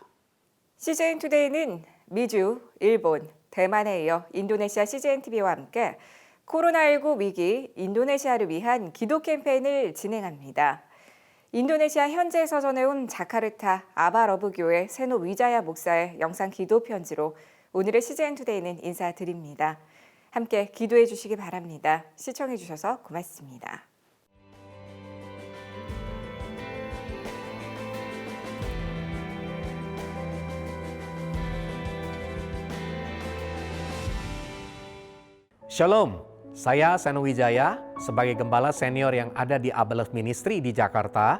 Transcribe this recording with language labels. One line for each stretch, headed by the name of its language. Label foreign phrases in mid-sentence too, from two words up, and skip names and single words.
Korean: CJN투데이는 미주, 일본, 대만에 이어 인도네시아 CJNTV와 함께 코로나19 위기 인도네시아를 위한 기도 캠페인을 진행합니다. 인도네시아 현지에서 전해온 자카르타 아바러브 교회 세노 위자야 목사의 영상 기도 편지로 오늘의 CJN투데이는 인사드립니다. 함께 기도해 주시기 바랍니다. 시청해 주셔서 고맙습니다.
Indonesian: Shalom, saya Seno Wijaya sebagai gembala senior yang ada di Abelef Ministry di Jakarta.